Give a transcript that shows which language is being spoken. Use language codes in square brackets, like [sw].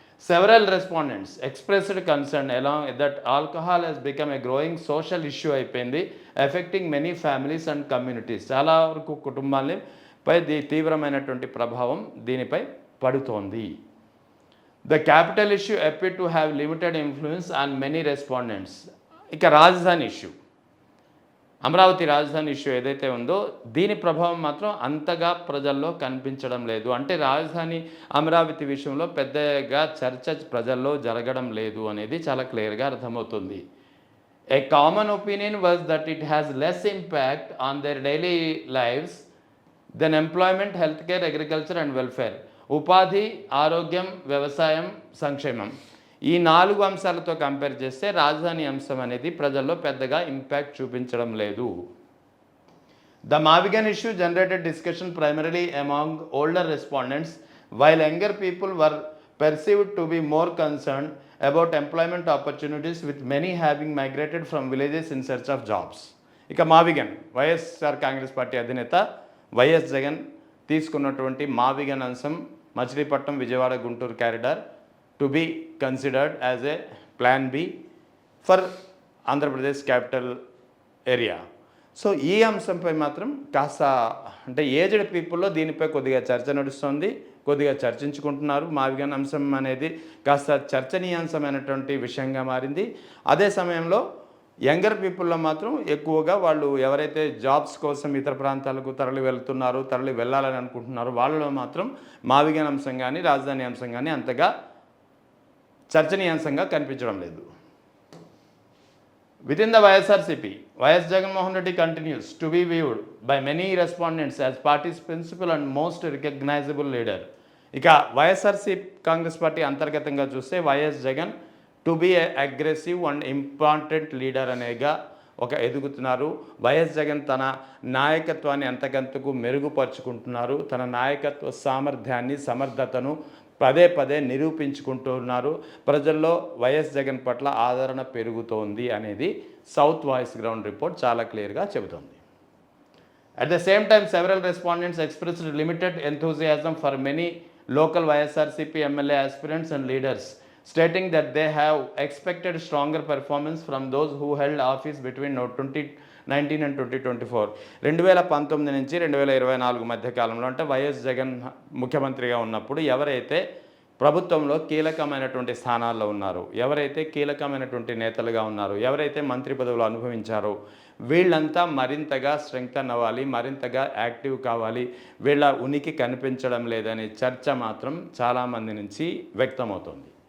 [en] Several respondents expressed concern along that alcohol has become a growing social issue [te] అయిపోయింది, [en] affecting many families and communities. [te] చాలా వరకు కుటుంబాలపై తీవ్రమైనటువంటి ప్రభావం దీనిపై పడుతోంది. [en] The capital issue appeared to have limited influence on many respondents. [te] ఇక రాజధాని issue, Amaravati రాజధాని ఇష్యూ ఏదైతే ఉందో దీని ప్రభావం మాత్రం అంతగా ప్రజల్లో కనిపించడం లేదు. అంటే రాజధాని అమరావతి విషయంలో పెద్దగా చర్చ ప్రజల్లో జరగడం లేదు అనేది చాలా క్లియర్గా అర్థమవుతుంది. [en] A common opinion was that it has less impact on their daily lifes than employment, health care, agriculture and welfare. [te] ఉపాధి, ఆరోగ్యం, వ్యవసాయం, సంక్షేమం, ఈ 4 అంశాలతో కంపేర్ చేస్తే రాజధాని అంశం అనేది ప్రజల్లో పెద్దగా ఇంపాక్ట్ చూపించడం లేదు. [en] The మావిగన్ issue generated discussion primarily among older respondents, while younger people were perceived to be more concerned about employment opportunities with many having migrated from villages in search of jobs. [te] ఇక మావిగన్ YSR Congress party అధినేత YS Jagan తీసుకున్నటువంటి మావిగన్ అంశం Machilipatnam Vijayawada Guntur corridor [en] To be considered as a plan B for Andhra Pradesh capital area. [te] So ఈ అంశంపై మాత్రం కాస్త అంటే aged పీపుల్లో దీనిపై కొద్దిగా చర్చ నడుస్తుంది, కొద్దిగా చర్చించుకుంటున్నారు. మావిగన్ అంశం అనేది కాస్త చర్చనీయాంశమైనటువంటి విషయంగా మారింది. అదే సమయంలో యంగర్ పీపుల్లో మాత్రం ఎక్కువగా వాళ్ళు ఎవరైతే జాబ్స్ కోసం ఇతర ప్రాంతాలకు తరలి వెళ్తున్నారు, తరలి వెళ్ళాలని అనుకుంటున్నారో వాళ్ళలో మాత్రం మావిగన్ అంశం కానీ రాజధాని అంశం కానీ అంతగా చర్చనీయాంశంగా కనిపించడం లేదు. [en] Within the YSRCP, YS Jagannath Reddy continues to be viewed by many respondents as party's principal and most recognizable leader. [te] ఇక వైఎస్ఆర్సీ కాంగ్రెస్ పార్టీ అంతర్గతంగా చూస్తే YS Jagan [en] to be a aggressive and important leader [te] అనేగా ఒక ఎదుగుతున్నారు. వైఎస్ జగన్ తన నాయకత్వాన్ని అంతకంతకు మెరుగుపరుచుకుంటున్నారు. తన నాయకత్వ సామర్థ్యాన్ని సమర్థతను పదే పదే నిరూపించుకుంటున్నారు. ప్రజల్లో వైఎస్ జగన్ పట్ల ఆదరణ పెరుగుతోంది అనేది సౌత్ వాయిస్ గ్రౌండ్ రిపోర్ట్ చాలా క్లియర్గా చెబుతోంది. [en] At the same time several respondents expressed limited enthusiasm for many local YSRCP MLA aspirants and leaders, stating that they have expected stronger performance from those who held office between 2019 and 2024. [te] 2019 నుంచి 2024 మధ్య కాలంలో అంటే YS Jagan ముఖ్యమంత్రిగా ఉన్నప్పుడు ఎవరైతే ప్రభుత్వంలో కీలకమైనటువంటి స్థానాల్లో ఉన్నారు, ఎవరైతే కీలకమైనటువంటి నేతలుగా ఉన్నారు, ఎవరైతే మంత్రి పదవులు అనుభవించారో వీళ్ళంతా మరింతగా స్ట్రెంగ్తన్ అవ్వాలి, మరింతగా యాక్టివ్ కావాలి, వీళ్ళ ఉనికి కనిపించడం లేదనే చర్చ మాత్రం చాలామంది నుంచి వ్యక్తమవుతుంది.